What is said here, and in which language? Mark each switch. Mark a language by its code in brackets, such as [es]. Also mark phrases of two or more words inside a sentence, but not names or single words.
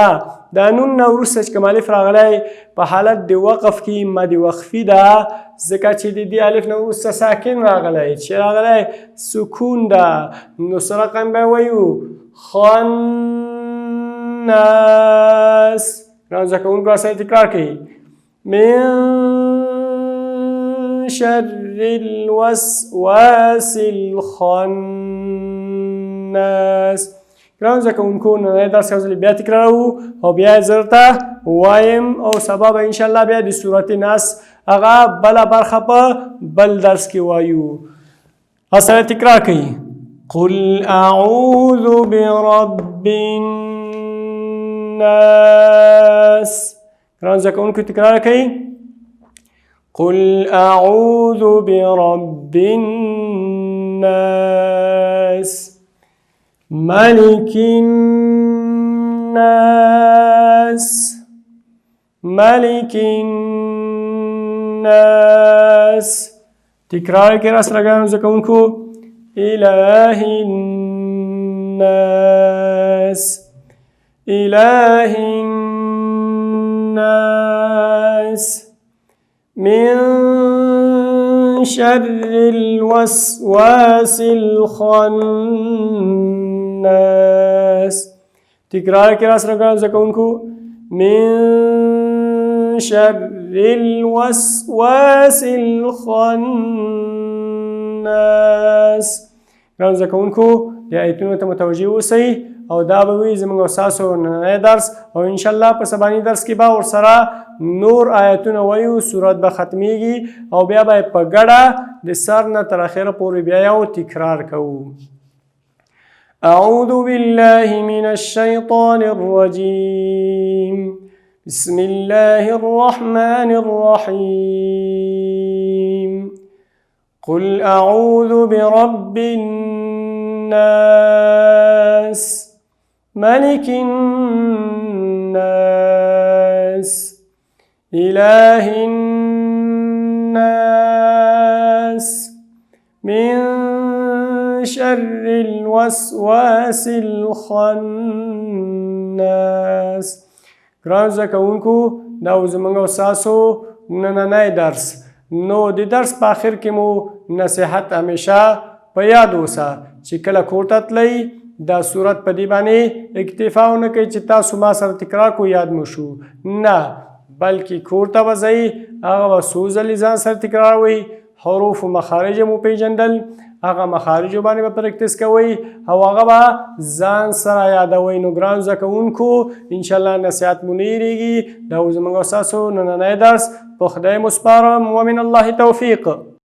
[ps] دا نون نه وروسته چې کوم الف راغلی په حالت د وقف کې مد وقفي ده، ځکه چې د دې الف نه وروسته ساکن راغلی، چې راغلی سکون ده. نو څه رقم به ویو؟ خناس. ګرانو زده کوونکو راسره تکرار کوي. [ar] من شر الوسواس الخناس. [ps] ګرانو زده کوونکو نننی درس یو ځل بیا تکراروو او بیا یې زه درته وایم، او سبا به انشاءالله بیا د سورة ناس هغه بله برخه په بل درس کې وایو. سره تکرار کوي. [ar] قل اعوذ برب الناس. [ps] ګرانو زده کوونکو تکرار کوي. [ar] قل اعوذ برب الناس. الناس ملك الناس ملك الناس [ps] تکرار کې را سره ګرانو زده کوونکو إله [ar] الناس إله الناس من شر الوسواس الخناس [ps] تکرار کې را سره ګرانو زده کوونکو [ar] من شر الوسواس الخناس [ps] ګرانو زده کوونکو دې آیتونو ته متوجه اوسئ او دا به وي زموږ او ستاسو نننی درس او انشاءالله په سباني درس کې به ورسره نور آیتونه وایو سورت به ختمیږي او بیا به په ګډه د سر نه تر اخره پورې بیا یو تکرار کوو [ar] أعوذ بالله من الشيطان الرجيم بسم الله الرحمن الرحيم قل أعوذ برب الناس ملك الناس إله الناس من شر الوسواس الخناس [ps] ګرانو زده کوونکو دا زموږ او ستاسو نننی درس نو د درس په آخر کې مو نصیحت همیشه په یاد اوسه چې کله کور ته تلئ دا صورت په دې باندې اکتفا ونه کوئ چې تاسو ما سره تکرار کو یاد مو شو نه بلکې کور ته به ځئ هغه به څو ځلې ځان سره تکراروئ حروف و مخارج مو پیژندل هغه مخارجو باندې به پریکټس کوئ او هغه به ځان سره یادوئ نو ګرانو زده کوونکو انشاءالله نصیحت مو نه هېرېږي دا زموږ او ستاسو نننی درس په خدای مو سپارم [ar] ومن الله توفیق